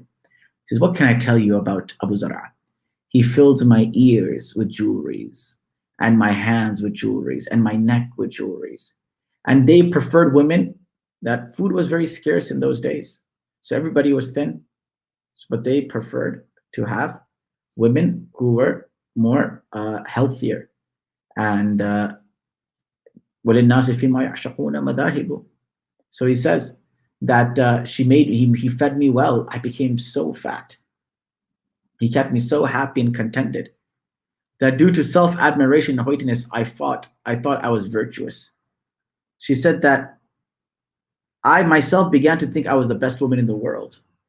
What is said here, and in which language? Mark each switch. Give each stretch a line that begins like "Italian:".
English: He says, what can I tell you about Abu Zar? He filled my ears with jewelries, and my hands with jewelries, and my neck with jewelries. And they preferred women. That food was very scarce in those days. So everybody was thin. But they preferred to have women who were more healthier.
Arabic: And وَلِلنَّاسِ فِيمَا يَعْشَقُونَ مَذَاهِبُ.
English: So he says that he fed me well. I became so fat. He kept me so happy and contented that due to self-admiration and hoitiness, I thought I was virtuous. She said that I myself began to think I was the best woman in the world.